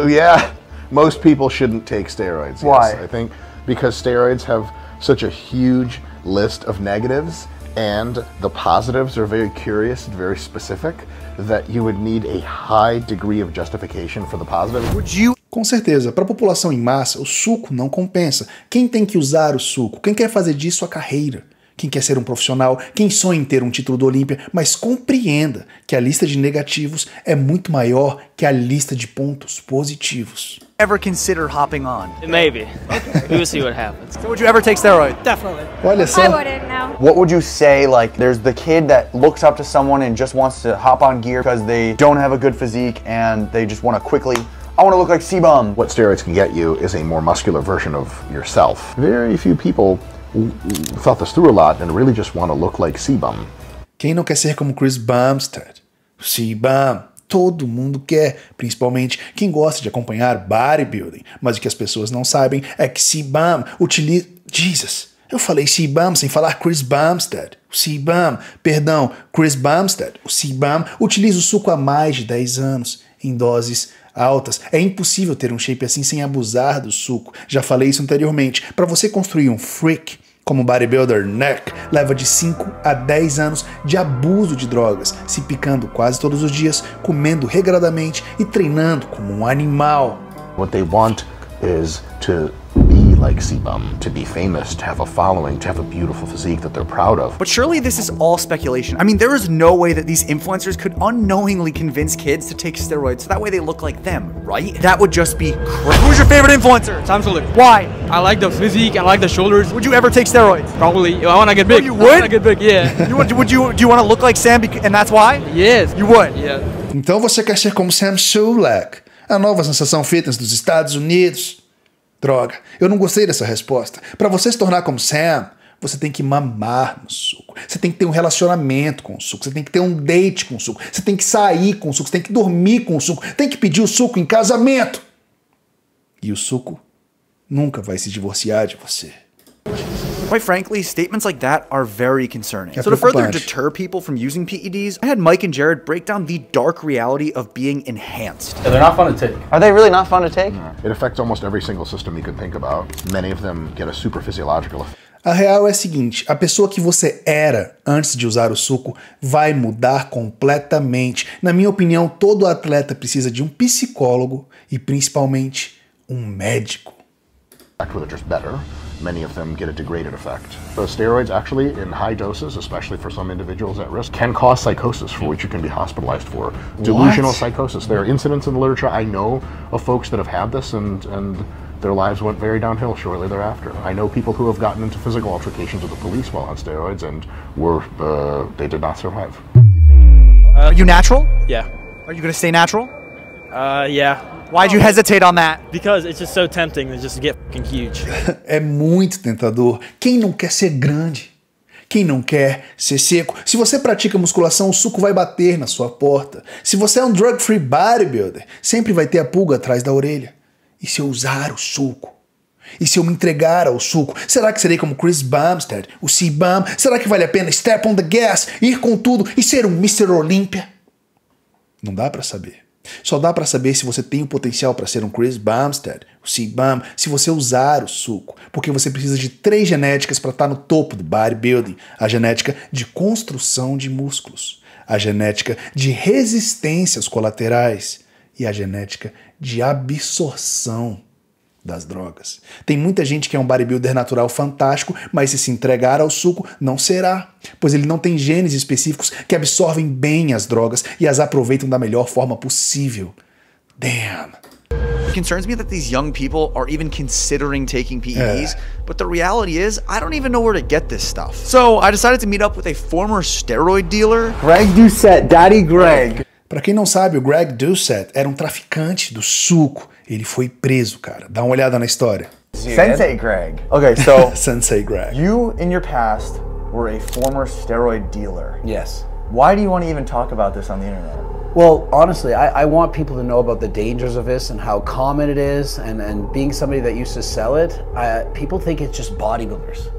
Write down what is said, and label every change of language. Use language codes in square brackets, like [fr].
[en] Yeah, most people shouldn't take steroids. Why? Yes, I think because steroids have such a huge list of negatives and the positives are very curious and very specific that you would need a high degree of justification for the positive. Would you? [pt] Com certeza, para a população em massa, o suco não compensa. Quem tem que usar o suco? Quem quer fazer disso a carreira? Quem quer ser um profissional? Quem sonha em ter um título do Olímpia? Mas compreenda que a lista de negativos é muito maior que a lista de pontos positivos. [en] Ever consider hopping on? Maybe. Okay. We'll see what happens. So would you ever take steroids? Definitely. [pt] Olha só. [en] I wouldn't, no. What would you say, like, there's the kid that looks up to someone and just wants to hop on gear because they don't have a good physique and they just want to quickly, I want to look like C-Bum. What steroids can get you is a more muscular version of yourself. Very few people thought this through a lot and really just want to look like C-Bum. [pt] Quem não quer ser como Chris Bumstead? C-Bum. Todo mundo quer, principalmente quem gosta de acompanhar bodybuilding. Mas o que as pessoas não sabem é que C-Bum utiliza... Jesus, eu falei C-Bum sem falar Chris Bumstead. O C-Bum, perdão, Chris Bumstead. O C-Bum utiliza o suco há mais de 10 anos, em doses altas. É impossível ter um shape assim sem abusar do suco. Já falei isso anteriormente. Para você construir um freak como bodybuilder neck, leva de 5 a 10 anos de abuso de drogas, se picando quase todos os dias, comendo regradamente e treinando como um animal. [en] What they want is to be like C-Bum, to be famous, to have a following, to have a beautiful physique that they're proud of. But surely this is all speculation. I mean, there is no way that these influencers could unknowingly convince kids to take steroids so that way they look like them, right? That would just be crazy. Who's your favorite influencer? SULEK. Why? I like the physique, I like the shoulders. Would you ever take steroids? Probably. I want to get big. Oh, you would? I want to get big, yeah. Do you want to look like Sam and that's why? Yes. You would? Yeah. [pt] Então você quer ser como Sam SULEK, a nova sensação fitness dos Estados Unidos? Droga, eu não gostei dessa resposta. Para você se tornar como Sam, Você tem que mamar no suco. Você tem que ter um relacionamento com o suco. Você tem que ter um date com o suco. Você tem que sair com o suco. Você tem que dormir com o suco. Tem que pedir o suco em casamento. E o suco nunca vai se divorciar de você. [en] Quite frankly, statements like that are very concerning. [pt] É [en] So to further [pt] preocupante. [en] deter people from using PEDs, I had Mike and Jared break down the dark reality of being enhanced. Yeah, they're not fun to take. Are they really not fun to take? It affects almost every single system you could think about. Many of them get a super physiological effect. [pt] A real é a seguinte, a pessoa que você era antes de usar o suco vai mudar completamente. Na minha opinião, todo atleta precisa de um psicólogo e principalmente um médico. [en] Where they're just better. Many of them get a degraded effect. So steroids actually, in high doses, especially for some individuals at risk, can cause psychosis for which you can be hospitalized for. Delusional psychosis. There are incidents in the literature. I know of folks that have had this and their lives went very downhill shortly thereafter. I know people who have gotten into physical altercations with the police while on steroids and they did not survive. Are you natural? Yeah. Are you gonna stay natural? Yeah. Why'd you hesitate on that? Because it's just so tempting to just get fucking huge. [pt] É muito tentador. Quem não quer ser grande? Quem não quer ser seco? Se você pratica musculação, o suco vai bater na sua porta. Se você é um drug-free bodybuilder, sempre vai ter a pulga atrás da orelha. E se eu usar o suco? E se eu me entregar ao suco? Será que serei como Chris Bumstead, o C-Bum? Será que vale a pena [en] step on the gas, [pt] ir com tudo e ser um Mr. Olympia? Não dá pra saber. Só dá pra saber se você tem o potencial para ser um Chris Bumstead, o C-Bum, se você usar o suco. Porque você precisa de 3 genéticas para estar no topo do bodybuilding. A genética de construção de músculos, a genética de resistência aos colaterais e a genética de absorção das drogas. Tem muita gente que é um bodybuilder natural fantástico, mas se entregar ao suco, não será, pois ele não tem genes específicos que absorvem bem as drogas e as aproveitam da melhor forma possível. [en] Damn. It concerns me that these young people are even considering taking PEDs, but the reality is, I don't even know where to get this stuff. So I decided to meet up with a former steroid dealer. Greg Doucette, Daddy Greg. [pt] Para quem não sabe, o Greg Doucette era um traficante do suco. Ele foi preso, cara. Dá uma olhada na história. [en] Sensei Greg. Okay, so Sensei Greg. you in your past were a former steroid dealer. Yes. Why do you want to even talk about this on the internet? Well, honestly, I want people to know about the dangers of this and how common it is. And being somebody that used to sell it, people think it's just bodybuilders.